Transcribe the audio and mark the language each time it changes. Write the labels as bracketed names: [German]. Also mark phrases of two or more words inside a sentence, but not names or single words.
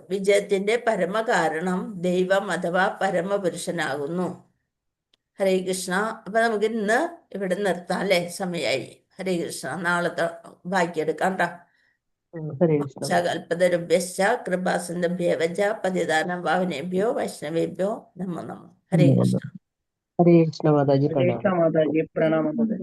[Malayalam] വിജയത്തിന്റെ പരമകാരണം ദൈവം അഥവാ പരമപുരുഷനാകുന്നു. [Sanskrit] ഹരേ കൃഷ്ണ. [Malayalam] അപ്പൊ നമുക്ക് ഇന്ന് ഇവിടെ നിർത്താം അല്ലേ? സമയായി. [Sanskrit] ഹരേ കൃഷ്ണ. [Malayalam] നാളെ ബാക്കിയെടുക്കാം ട്ടോ. [Sanskrit] ഹരേ കൃഷ്ണ. കൽപതരുഭ്യശ്ച കൃപാസിന്ധുഭ്യവച പതിതാനം പാവനേഭ്യോ വൈഷ്ണവേഭ്യോ നമോ നമോ. ഹരേ കൃഷ്ണ. ഹരേ കൃഷ്ണ മാതാജി हरे [Malayalam] പ്രണാമം. [Hindi] कृष्णा माता जी, प्रणाम माता जी।